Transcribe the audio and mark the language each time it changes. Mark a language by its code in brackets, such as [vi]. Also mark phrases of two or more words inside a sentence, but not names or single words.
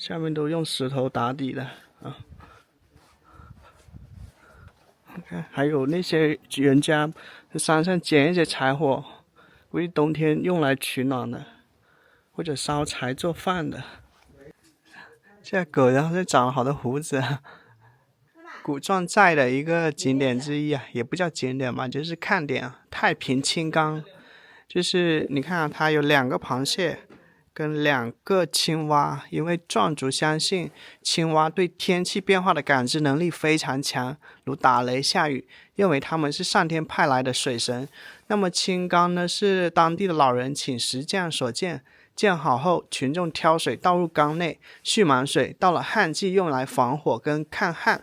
[zh] 下面都用石头打底的啊。看，还有那些人家在山上捡一些柴火，估计冬天用来取暖的，或者烧柴做饭的。这狗然后就长了好多胡子。古壮寨的一個景點之一啊，也不叫景點嘛，就是看點啊。太平青缸，就是你看啊，它有2 個螃蟹跟2個青蛙，因為壯族相信青蛙對天氣變化的感知能力非常強，如打雷下雨，認為他們是上天派來的水神。那麼青缸呢，是當地的老人請石匠所建，建好後群眾挑水倒入缸內，蓄滿水，到了旱季用來防火跟抗旱。